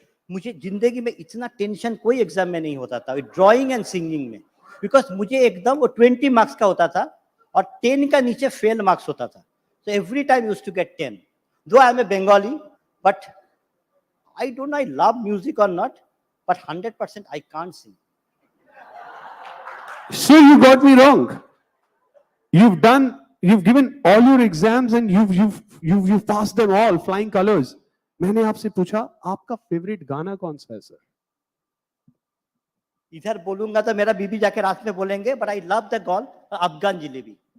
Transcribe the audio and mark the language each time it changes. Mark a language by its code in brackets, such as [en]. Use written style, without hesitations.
[hi] मुझे जिंदगी में इतना टेंशन कोई एग्जाम में नहीं होता था ड्राइंग एंड सिंगिंग में, बिकॉज मुझे एकदम वो 20 मार्क्स का होता था और 10 का नीचे फेल मार्क्स होता था. [en] So every time used to get 10. Though I am a Bengali, but I don't know I love music और not, but 100% I can't sing. So you got me wrong. You've given all your exams and you've passed them all, flying colors. [hi] मैंने आपसे पूछा आपका favourite गाना कौन सा है sir? इधर बोलूंगा तो मेरा बीबी जाके रात में बोलेंगे, [en] But I love the गॉल Afghan jalebi.